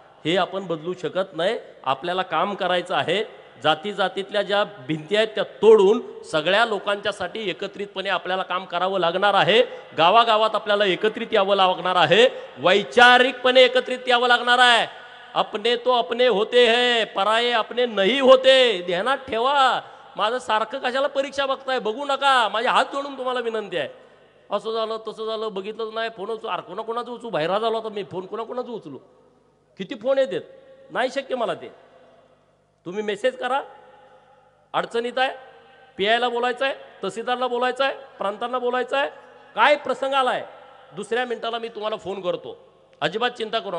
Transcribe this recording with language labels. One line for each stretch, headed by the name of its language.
Marathi: हे आपण बदलू शकत नाही. आपल्याला काम करायचं आहे. जाती जातीतल्या ज्या भिंती आहेत त्या तोडून सगळ्या लोकांच्यासाठी एकत्रितपणे आपल्याला काम करावं लागणार आहे. गावागावात आपल्याला एकत्रित यावं लागणार आहे, वैचारिकपणे एकत्रित यावं लागणार आहे.
Hindi: अपने तो अपने होते हैं, पराये अपने नहीं होते.
Marathi: ध्यानात ठेवा. माझं सारखं कशाला परीक्षा बघताय? बघू नका. माझे हात जोडून तुम्हाला विनंती आहे. असं झालं तसं झालं बघितलंच नाही, फोन कोणाकोणाचं उचलू, बाहेर झालो आता मी, फोन कोणाकोणाचं उचलू, किती फोन येतात, नाही शक्य मला ते. तुम्ही मेसेज करा, अडचणीत आहे, PIला बोलायचं आहे, तहसीलदारला बोलायचं आहे, प्रांतांना बोलायचं आहे, काय प्रसंग आला आहे, दुसऱ्या मिनिटाला मी तुम्हाला फोन करतो. अजिबात चिंता करू.